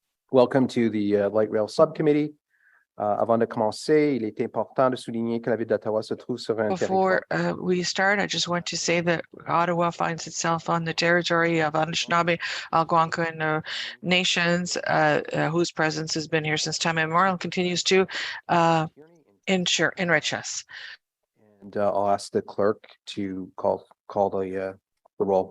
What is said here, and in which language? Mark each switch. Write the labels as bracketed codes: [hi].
[en] Welcome to the Light Rail Subcommittee. [fr] Avant de commencer, il est important de souligner que la ville d'Ottawa se trouve sur un territoire. [en] Before we start, I just want to say that Ottawa finds itself on the territory of Anishinaabe, Algonquin nations, whose presence has been here since time immemorial and continues to enrich us. And I'll ask the clerk to call the roll.